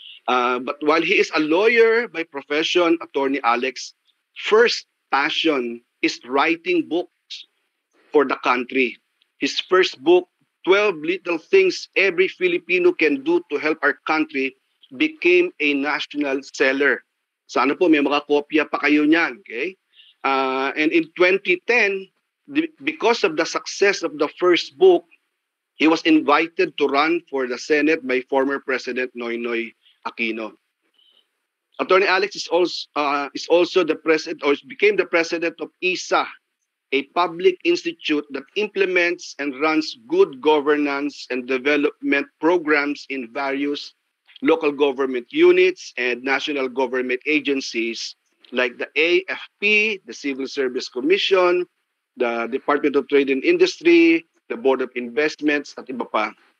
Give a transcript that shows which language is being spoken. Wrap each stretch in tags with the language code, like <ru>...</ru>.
<en>But while he is a lawyer by profession, Atty. Alex, first passion is writing books for the country. His first book, 12 Little Things Every Filipino Can Do to Help Our Country, became a national seller.</en> <tl>Sana po may makakopya pa kayo niyan.</tl> <en>Okay? And in 2010, because of the success of the first book, he was invited to run for the Senate by former President Noynoy Aquino. Atty. Alex is also the president, or became the president of ISA, a public institute that implements and runs good governance and development programs in various local government units and national government agencies like the AFP, the Civil Service Commission, the Department of Trade and Industry, the Board of Investments,</en> <tl>at iba pa.</tl>